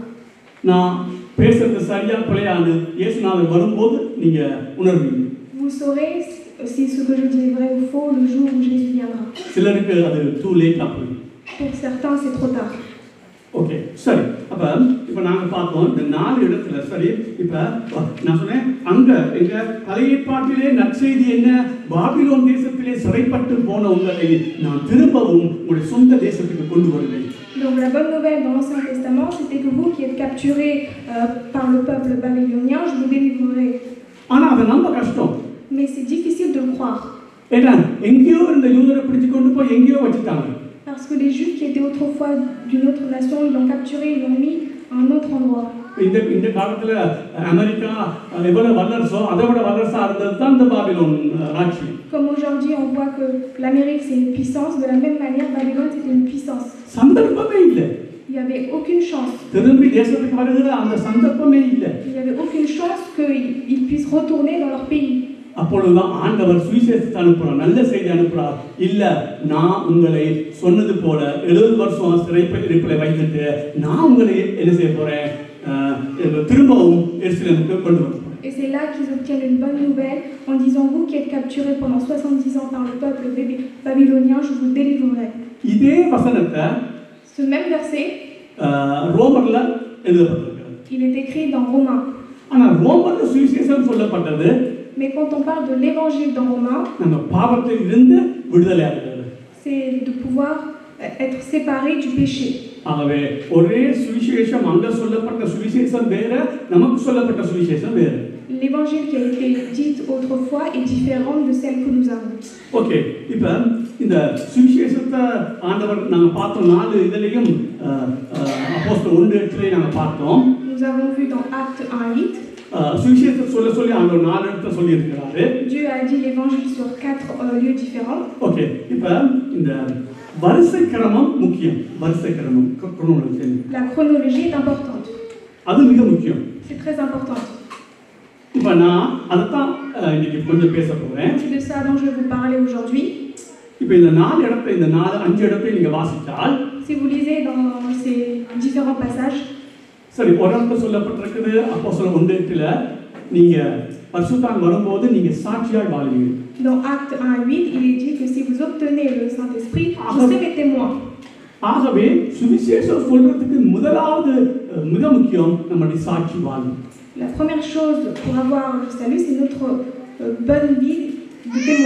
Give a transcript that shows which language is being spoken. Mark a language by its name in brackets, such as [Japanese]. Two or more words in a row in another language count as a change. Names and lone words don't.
[Tamil] நான் பேசுறது சரியா பிழையான்னு இயேசுநாதர் வரும்போது நீங்க உணர்வீங்க. [French] Vous saurez si ce que je dis est vrai ou faux le jour où Jésus viendra. [Tamil] சிலருக்கு அது [English] too late [Tamil] ஆகும். [French] Pour certains, c'est trop tard. [Tamil] ஓகே, சரி. அப்ப இப்ப நாங்க பார்த்தோம் இந்த 4 இடத்துல. சரி, இப்ப நான் சொன்னேன் அங்க எங்க பழைய ஏற்பாட்டிலே நற்செய்தி என்ன, பாபிலோன் தேசத்திலே சிறைப்பட்டு போன உங்களை நான் திரும்பவும் உங்களுடைய சொந்த தேசத்துக்கு கொண்டு வருவேன். [French] Donc la bonne nouvelle dans l'Ancien Testament, c'était que vous qui êtes capturés par le peuple babylonien, je vous délivrerai. [Tamil] ஆனா அதை நம்ப கஷ்டம். [French] Mais c'est difficile de le croire. [Tamil] ஏன்னா எங்கேயோ இந்த யூதரை பிடிச்சு கொண்டு போய் எங்கேயோ வச்சுட்டாங்க. [French] Parce que les Juifs qui étaient autrefois d'une autre nation, ils l'ont capturé, ils l'ont mis à un autre endroit. [Tamil] இந்த காலத்துல அமெரிக்கா எவ்வளவு வல்லரசோ அதை விட வல்லரசா இருந்தது தான் இந்த பாபிலோன் ராட்சி. [French] Comme aujourd'hui on voit que l'Amérique c'est une puissance, de la même manière Babylone c'était une puissance. [Tamil] சந்தர்ப்பமே இல்லை. [French] Il n'y avait aucune chance. [Tamil] திரும்பி தேசத்துக்கு வருகிற அந்த சந்தர்ப்பமே இல்லை. [French] Il n'y avait aucune chance qu'ils puissent retourner dans leur pays. [Tamil] அப்பொழுதுதான் ஆண்டவர் சுவிசேஷத்தை அனுப்புறார், நல்ல செய்தி அனுப்புறார். இல்ல, நான் உங்களை சொன்னது போல 70 வருஷம் சிறைப்பிடிப்பில் வைத்துட்டு நான் உங்களை என்ன செய்ய போறேன், திரும்பவும் எருசலேமுக்கு கொண்டு வரேன். [French] Et c'est là qu'ils obtiennent une bonne nouvelle en disant, vous qui êtes capturés pendant 70 ans par le peuple babylonien, je vous délivrerai. [Tamil] இதே வசனத்தை [French] Ce même verset, [Tamil] ரோமர்ல எழுதப்பட்டிருக்கிறது. [French] il est écrit dans Romains. [Tamil] ஆனா ரோமர்ல சுவிசேஷம் சொல்லப்பட்டது. [French] Mais quand on parle de l'évangile dans Romains, [Tamil] நம்ம பாவத்தில் இருந்து விடுதலை ஆகிறது. [French] c'est de pouvoir être séparé du péché. [Tamil] ஆகவே ஒரே சுவிசேஷம், அங்க சொல்லப்பட்ட சுவிசேஷம் வேற, நமக்கு சொல்லப்பட்ட சுவிசேஷம் வேற. [French] l'évangile qui a été dit autrefois est différent de celle que nous avons. [Tamil] ஓகே, இப்போ இந்த சுவிசேஷத்தை ஆண்டவர் நாங்கள் பார்த்தோம் 4 இதுலேயும் அப்போஸ்தலர் 1:8 நாங்கள் பார்த்தோம். [French] Nous avons vu dans Acte 1:8. [Tamil] சுவிசேஷத்தை சொல்லி ஆண்டவர் 4 இடத்துல சொல்லியிருக்கிறாரு. [French] Dieu a dit l'évangile sur 4 lieux différents. [Tamil] ஓகே, இப்போ இந்த வரிசை கிரமம் முக்கியம். வரிசை கிரமம் chronology. [French] La chronologie est importante. [Tamil] அது மிக முக்கியம். [French] C'est très important. [Tamil] இப்போ நான் அதைத்தான் இன்னைக்கு கொஞ்சம் பேச போகிறேன். [French] C'est de ça dont je vais vous parler aujourd'hui. [Tamil] இப்போ இந்த 4 இடத்தை இந்த 5 இடத்தை நீங்க வாசித்தால், [French] Si vous lisez dans ces différents passages, [Tamil] சரி, ஒரு இடத்துல சொல்லப்பட்டிருக்குது அப்போஸ்தலர் 1:8 நீங்க பரிசுத்தம் வரும்போது நீங்க சாட்சியாய் வாழ்வீங்க. [French] dans Acte 1:8, il est dit que si vous obtenez le Saint-Esprit, vous serez mes témoins. [Tamil] ஆகவே சுவிசேஷம் சொல்றதுக்கு முதலாவது மிக முக்கியம் நம்முடைய சாட்சி வாழ்வு. [French] La première chose pour avoir le salut, c'est notre bonne vie de témoin.